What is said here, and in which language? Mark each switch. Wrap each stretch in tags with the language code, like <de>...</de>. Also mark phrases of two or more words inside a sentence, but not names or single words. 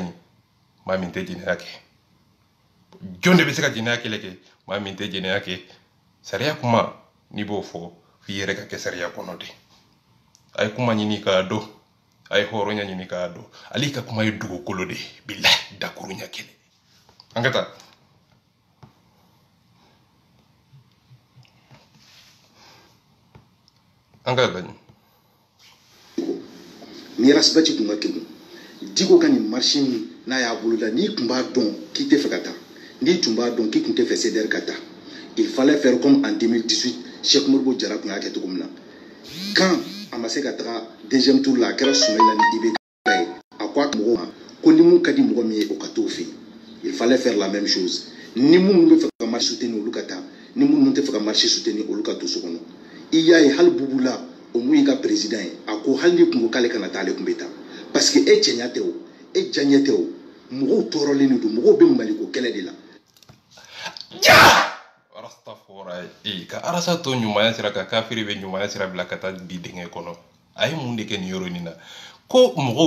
<bm>ɲi maa min tɛ jɛnɛya kɛ jɔn de bɛ se ka jɛnɛya kɛlɛ kɛ maa min tɛ jɛnɛya kɛ sariya kuma n'i b'o fɔ f'i yɛrɛ ka kɛ sariya kɔnɔ de a ye kuma ɲini k'a dɔn a ye hɔrɔnya ɲini k'a dɔn ale ka kuma ye dugukolo de ye bilahi dakuruɲa kɛlɛ an ka taa an ka lajɛ ni rasibati kun ka kɛlɛ Diko ka nin marché n'a y'a bolo da n'i tun b'a dɔn k'i tɛ fɛ ka taa n'i tun b'a dɔn k'i tun tɛ fɛ CDR ka taa</bm> <fr>il fallait faire comme en</fr> <bm>2018 Cheikh Modibo Jara kun y'a kɛ cogo min na quand a ma se ka taga</bm> <fr>deuxième tour</fr> <bm>la a kɛra Sumahila ni IBK ye a ko a mɔgɔw ma ko ni mun ka di mɔgɔ min ye o ka t'o fɛ yen</bm> <fr>il fallait faire la même chose</fr> <bm>ni minnu bɛ fɛ ka</bm> <fr>marché soutenir</fr> <bm>olu ka taa ni minnu tɛ fɛ ka</bm> <fr>marché soutenir</fr> <bm>olu ka to so kɔnɔ i y'a ye hali Bubu la o mun y'i ka président ye a ko hali ni kun ko k'ale kana taa ale kun bɛ taa</bm> <fr>parce que</fr> <bm>e cɛɲa tɛ o e jaɲɛ tɛ o mɔgɔw tɔɔrɔlen de don mɔgɔw bɛ Maliko kɛlɛ de la Rastafora ka arasa to ɲumanya sira ka kafiri bɛ ɲumanya sira bila ka taa bi dingɛ kɔnɔ a ye mun de kɛ nin yɔrɔ nin na ko mɔgɔw</bm>